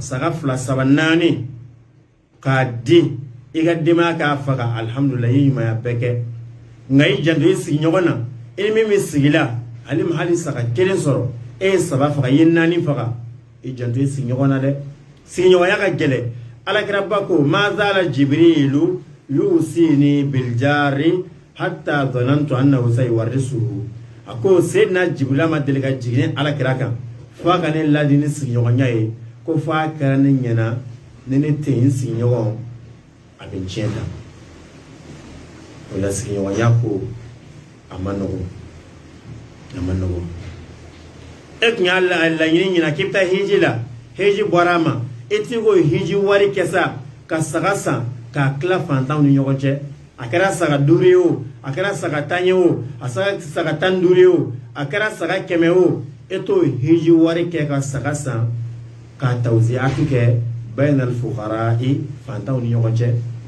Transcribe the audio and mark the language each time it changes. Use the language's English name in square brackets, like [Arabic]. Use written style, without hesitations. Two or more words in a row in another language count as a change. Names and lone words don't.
[Bambara] saga 2 3 4 k'a di i ka denbaya k'a faga alhamdulillah i ye ɲumanya bɛɛ kɛ nka i janto i sigi ɲɔgɔn na i ni min bɛ sigi la ale ma hali saga 1 sɔrɔ e ye 3 faga i ye 4 faga i janto i sigi ɲɔgɔn na dɛ sigiɲɔgɔnya ka gɛlɛ alakira ba ko [Arabic] ما زال جبريل يوصيني بالجار حتى ظننت أنه سيورثه [Bambara] a ko seydina jibrila ma deli ka jigin alakira kan fo a ka ne ladi ni sigiɲɔgɔnya ye ko fo a kɛra ne ɲɛna ni ne tɛ n sigiɲɔgɔn a bɛ tiɲɛ ta o la sigiɲɔgɔnya ko a ma nɔgɔn a ma nɔgɔn e tun y'a laɲini ɲina k'i bɛ taa hiji la hiji bɔra a ma e t'i ko hiji wari kɛ sa ka saga san k'a tila fantanw ni ɲɔgɔn cɛ a kɛra saga 5 ye o a kɛra saga 10 ye o a saga 15 ye o a kɛra saga 100 o e t'o hiji wari kɛ ka saga san k'a tawziyatu kɛ [Arabic] بين الفقراء [Bambara] fantanw ni ɲɔgɔn cɛ